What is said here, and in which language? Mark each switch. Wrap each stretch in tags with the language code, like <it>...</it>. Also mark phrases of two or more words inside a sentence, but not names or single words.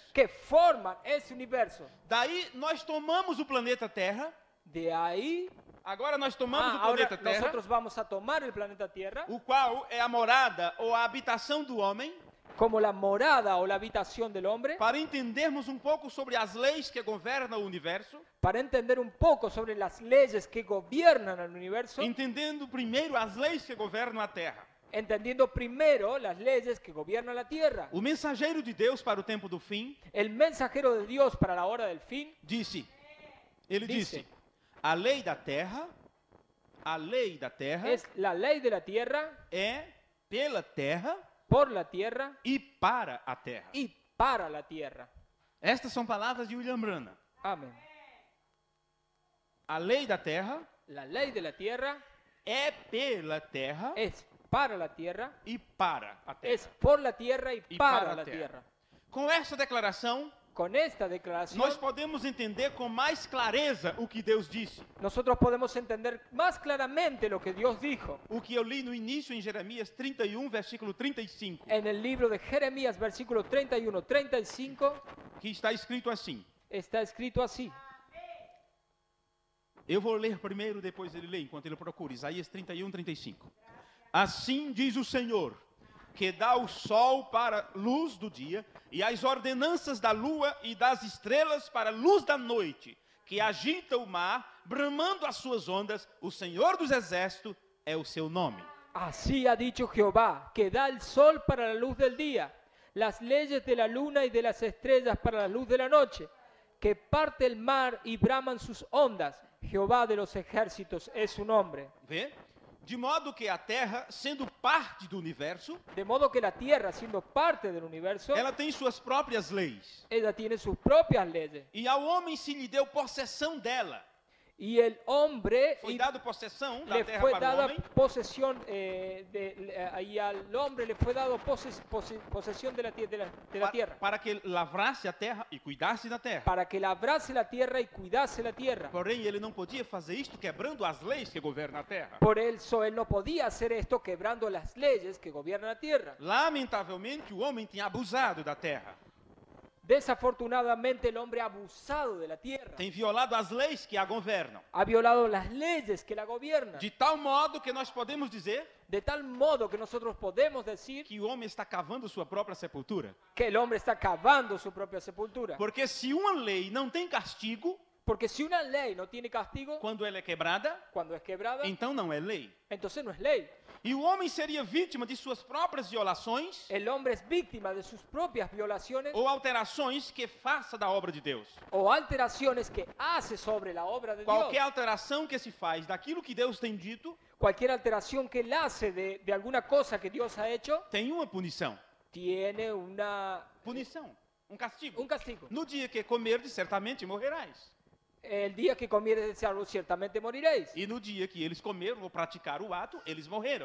<es>que forman ese universo.</es> <pt>Daí nós tomamos o planeta Terra,</pt> <es>De ahí,</es> <pt>agora nós tomamos o</pt> <es>ahora</es> <pt>planeta Terra,</pt> <es>nosotros vamos a tomar el planeta Tierra</es> <pt>o qual é a morada ou a habitação do homem,</pt> <es>como la morada o la habitación del hombre,</es> <pt>para entendermos um pouco sobre as leis que governam o universo,</pt> <es>para entender un poco sobre las leyes que gobiernan el universo,</es> <pt>entendendo primeiro as leis que governam a Terra.</pt> <es>entendiendo primero las leyes que gobiernan la Tierra.</es> <pt>O mensageiro de Deus para o tempo do fim</pt> <es>El mensajero de Dios para la hora del fin</es> <pt>ele disse, a lei da Terra</pt> <es>es la ley de la Tierra,</es> <pt>é pela Terra</pt> <es>por la Tierra</es> <pt>e para a Terra.</pt> <es>y para la Tierra.</es> <pt>Estas são palavras de William Branham.</pt> <es>Amén.</es> <pt>A lei da Terra</pt> <es>La ley de la Tierra</es> <pt>é pela Terra</pt> <es>es para la Tierra,</es> <pt>e para a Terra.</pt> <es>es por la Tierra y</es> <pt>E para a</pt> <es>la</es> <pt>Terra.</pt> <es>Tierra.</es> <pt>Com essa declaração,</pt> <es>Con esta declaración,</es> <pt>nós podemos entender com mais clareza o que Deus disse.</pt> <es>nosotros podemos entender más claramente lo que Dios dijo.</es> <pt>O que eu li no início em Jeremias 31, versículo 35,</pt> <es>En el libro de Jeremías, versículo 31-35,</es> <pt>que está escrito assim.</pt> <es>está escrito así.</es> <pt>Eu vou ler primeiro, depois ele lê, enquanto ele procura. Isaías 31, 35. Assim diz o Senhor, que dá o sol para luz do dia, e as ordenanças da lua e das estrelas para luz da noite, que agita o mar, bramando as suas ondas, o Senhor dos exércitos é o seu nome.</pt> <es>Así ha dicho Jehová, que da el sol para la luz del día, las leyes de la luna y de las estrellas para la luz de la noche, que parte el mar y braman sus ondas. Jehová de los ejércitos es su nombre.</es> <pt>Vê? De modo que a Terra, sendo parte do universo,</pt> <es>De modo que la tierra, siendo parte del universo,</es> <pt>ela tem suas próprias leis.</pt> <es>ella tiene sus propias leyes.</es> <pt>E ao homem se lhe deu possessão dela.</pt> <es>Y el hombre</es> <pt>Foi</pt> <es>y</es> <pt>dado possessão da</pt> <es>le</es> <pt>terra</pt> <es>fue</es> <pt>para o</pt> <es>dada</es> <pt>homem,</pt> <es>posesión y al hombre le fue dado posesión de la tierra</es> <pt>para que lavrasse a terra e cuidasse da terra.</pt> <es>para que labrase la tierra y cuidase la tierra.</es> <pt>Porém, ele não podia fazer isto quebrando as leis que governam a terra.</pt> <es>Por eso él no podía hacer esto quebrando las leyes que gobiernan la tierra.</es> <pt>Lamentavelmente, o homem tinha abusado da terra.</pt> <es>Desafortunadamente el hombre ha abusado de la tierra,</es> <pt>Tem violado as leis que a governam.</pt> <es>ha violado las leyes que la gobiernan,</es> <pt>De tal modo que nós podemos dizer</pt> <es>de tal modo que nosotros podemos decir</es> <pt>que o homem está cavando sua própria sepultura.</pt> <es>que el hombre está cavando su propia sepultura.</es> <pt>Porque se uma lei não tem castigo,</pt> <es>Porque si una ley no tiene castigo,</es> <pt>quando ela é quebrada,</pt> <es>cuando es quebrada,</es> <pt>então não é lei.</pt> <es>entonces no es ley.</es> <pt>E o homem seria vítima de suas próprias violações</pt> <es>El hombre es víctima de sus propias violaciones</es> <pt>ou alterações que faça da obra de Deus.</pt> <es>o alteraciones que hace sobre la obra de</es> <pt>Qualquer</pt> <es>Dios.</es> <pt>alteração que se faz daquilo que Deus tem dito,</pt> <es>Cualquier alteración que él hace de alguna cosa que Dios ha hecho,</es> <pt>tem uma punição.</pt> <es>tiene</es> <pt>Punição, um castigo.</pt> <es>un castigo.</es> <pt>No dia que comerdes, certamente morrerás.</pt> <es>El día que comieres algo, ciertamente moriréis.</es> <pt>E no dia que eles comeram ou praticaram o ato, eles morreram.</pt>